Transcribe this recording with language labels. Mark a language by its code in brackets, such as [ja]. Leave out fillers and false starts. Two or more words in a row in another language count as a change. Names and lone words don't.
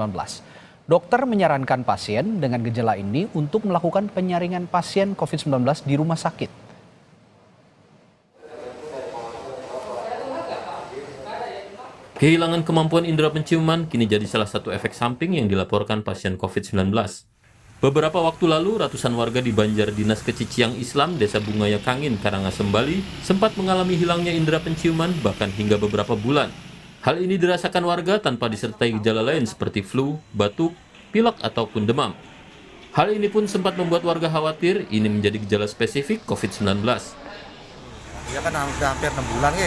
[id] Dokter menyarankan pasien dengan gejala ini untuk melakukan penyaringan pasien COVID-19 di rumah sakit. Kehilangan kemampuan indera penciuman kini jadi salah satu efek samping yang dilaporkan pasien COVID-19. Beberapa waktu lalu, ratusan warga di Banjar Dinas Keciciang Islam, Desa Bungaya Kangin, Karangasem, Bali, sempat mengalami hilangnya indera penciuman bahkan hingga beberapa bulan. Hal ini dirasakan warga tanpa disertai gejala lain seperti flu, batuk, pilek, ataupun demam. Hal ini pun sempat membuat warga khawatir ini menjadi gejala spesifik COVID-19. Ya kan hampir 6 bulan ya.